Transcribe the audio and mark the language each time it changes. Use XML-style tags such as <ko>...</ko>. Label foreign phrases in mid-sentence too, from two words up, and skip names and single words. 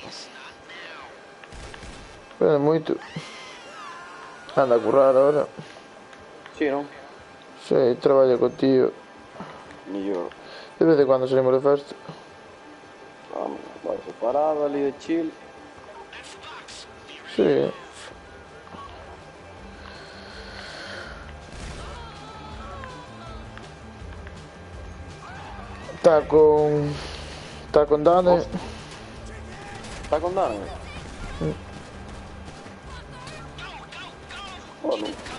<gl>Pero moito. Anda a currar ahora.</gl> <es>Sí, ¿no?</es> <gl>Sí, traballa co tío.</gl> <es>Ni yo.</es> <gl>De vez en cuando salimos de festa. Vamos, vai separado ali de chill.</gl> <es>Sí. Está con... Está con Dane. Está con Dani? Oh, no.</es>